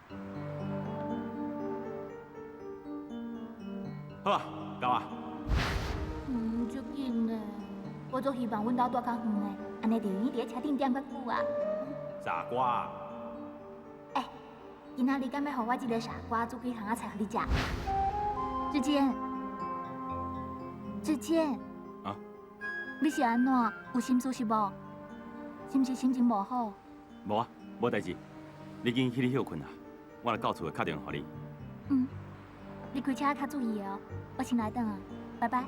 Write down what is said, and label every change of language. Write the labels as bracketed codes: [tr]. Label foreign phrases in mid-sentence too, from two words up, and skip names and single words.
[nan] 好啊，到啊。足紧嘞，我就希望阮兜住较远的，安尼就用伫咧车顶点较久啊。傻瓜。哎，今仔日敢要互我一个傻瓜煮几项仔菜互你食？志坚，志坚。啊？你是安怎？有心事是无？是毋是心情无好？无啊，无代志。你紧去你休困啊，我来到厝会打电话互你。嗯，你开车较注意哦，我先来等啊，拜拜。